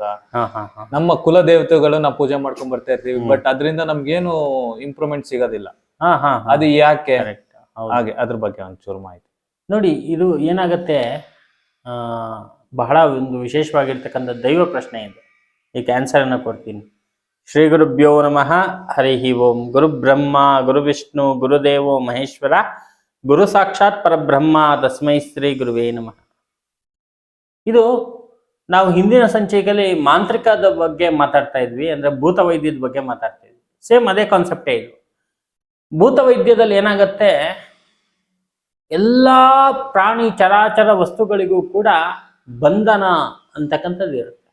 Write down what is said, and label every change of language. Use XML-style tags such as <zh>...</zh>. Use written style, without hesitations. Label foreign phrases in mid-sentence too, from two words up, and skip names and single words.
<kn>ನಮ್ಮ ಕುಲ ದೇವತೆಗಳು ನಾವು ಪೂಜೆ ಮಾಡ್ಕೊಂಡ್ ಬರ್ತಾ ಇರ್ತೀವಿ, ಬಟ್ ಅದರಿಂದ ನಮ್ಗೇನು ಇಂಪ್ರೂವ್ಮೆಂಟ್ ಸಿಗೋದಿಲ್ಲ. ಅದು ಯಾಕೆ? ಹಾಗೆ ಅದ್ರ ಬಗ್ಗೆ ಒಂಚೂರು ಮಾಹಿತಿ. ನೋಡಿ, ಇದು ಏನಾಗತ್ತೆ, ಬಹಳ ಒಂದು ವಿಶೇಷವಾಗಿರ್ತಕ್ಕಂಥ ದೈವ ಪ್ರಶ್ನೆ ಇದು. ಈ ಆನ್ಸರ್ ಅನ್ನ ಕೊಡ್ತೀನಿ.</kn> <sa>ಶ್ರೀ ಗುರುಭ್ಯೋ ನಮಃ. ಹರಿ ಓಂ. ಗುರು ಬ್ರಹ್ಮ ಗುರು ವಿಷ್ಣು ಗುರುದೇವೋ ಮಹೇಶ್ವರ, ಗುರು ಸಾಕ್ಷಾತ್ ಪರಬ್ರಹ್ಮ, ತಸ್ಮೈ ಶ್ರೀ ಗುರುವೇ ನಮಃ.</sa> <kn>ಇದು ನಾವು ಹಿಂದಿನ ಸಂಚಿಕೆಯಲ್ಲಿ ಮಾಂತ್ರಿಕದ ಬಗ್ಗೆ ಮಾತಾಡ್ತಾ ಇದ್ವಿ, ಅಂದ್ರೆ ಭೂತ ವೈದ್ಯದ ಬಗ್ಗೆ ಮಾತಾಡ್ತಾ ಇದ್ವಿ. ಸೇಮ್ ಅದೇ ಕಾನ್ಸೆಪ್ಟೇ ಇದು. ಭೂತ ವೈದ್ಯದಲ್ಲಿ ಏನಾಗತ್ತೆ, ಎಲ್ಲಾ ಪ್ರಾಣಿ ಚರಾಚರ ವಸ್ತುಗಳಿಗೂ ಕೂಡ ಬಂಧನ ಅಂತಕ್ಕಂಥದ್ದು ಇರುತ್ತೆ.</kn>